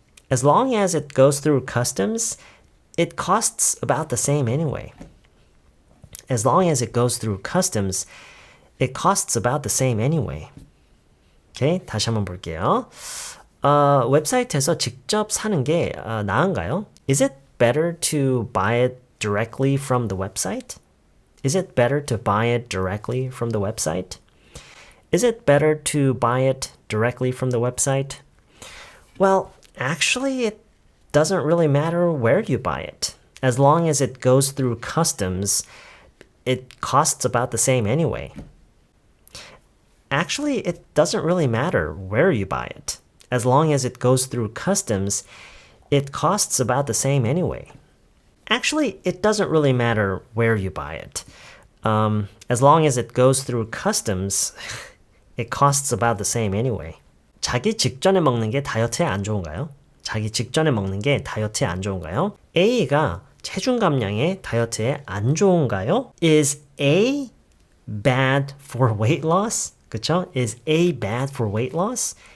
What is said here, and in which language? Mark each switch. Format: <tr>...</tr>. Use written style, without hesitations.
<en>As long as it goes through customs, it costs about the same anyway. As long as it goes through customs, it costs about the same anyway.</en> <ko>오케이, 다시 한번 볼게요. 웹사이트에서 직접 사는 게 나은가요?</ko> <en>Is it better to buy it directly from the website? Is it better to buy it directly from the website? Is it better to buy it directly from the website? Well, actually, it doesn't really matter where you buy it. As long as it goes through customs, it costs about the same anyway. Actually, it doesn't really matter where you buy it. As long as it goes through customs, it costs about the same anyway. Actually, it doesn't really matter where you buy it. As long as it goes through customs, it costs about the same anyway.</en> <ko>자기 직전에 먹는 게 다이어트에 안 좋은가요? 자기 직전에 먹는 게 다이어트에 안 좋은가요? A가 체중 감량에 다이어트에 안 좋은가요?</ko> <en>Is A bad for weight loss? 그쵸? Is A bad for weight loss?</en>